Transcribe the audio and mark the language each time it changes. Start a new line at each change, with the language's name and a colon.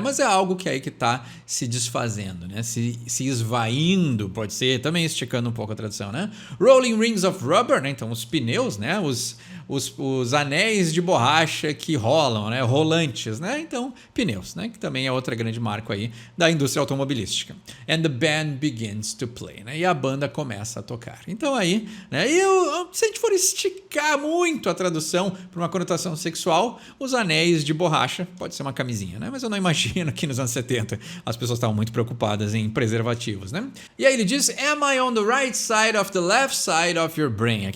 Portuguese: Mas é algo que aí que está se desfazendo, né? Se esvaindo, pode ser, também esticando um pouco a tradução, né?
English: Rolling rings of rubber,
Portuguese: né? Então os pneus, né? Os anéis de borracha que rolam, né? Rolantes, né? Então, pneus, né? Que também é outra grande marca aí da indústria automobilística.
English: And the band begins to play, né?
Portuguese: E a banda começa a tocar. Então aí, né? Se a gente for esticar muito a tradução para uma conotação sexual, os anéis de borracha, pode ser uma camisinha, né? Mas eu não imagino que nos anos 70 as pessoas estavam muito preocupadas em preservativos, né? E aí ele diz:
English: Am I on the right side of the left side of your brain?